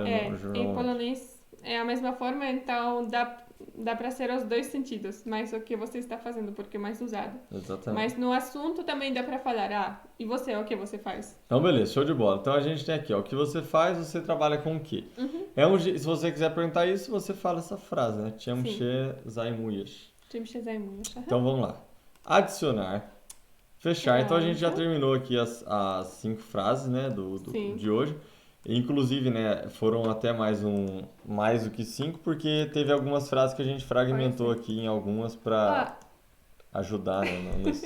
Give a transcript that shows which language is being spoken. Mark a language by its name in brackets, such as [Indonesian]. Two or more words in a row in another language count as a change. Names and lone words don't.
[Portuguese] Em polonês é a mesma forma, então dá para ser os dois sentidos, mas o que você está fazendo, porque é mais usado. Exatamente. Mas no assunto também dá para falar, e você, o que você faz? Então, beleza, show de bola. Então, a gente tem aqui, o que você faz, você trabalha com o quê? Se você quiser perguntar isso, você fala essa frase, né? [Polish] Czym się zajmujesz? Czym się zajmujesz? [Portuguese] Então, vamos lá. Adicionar, fechar. Então, a gente já terminou aqui as 5 frases, né, de hoje. Inclusive, né, foram até mais do que 5, porque teve algumas frases que a gente fragmentou aqui em algumas para ajudar, né, nesse...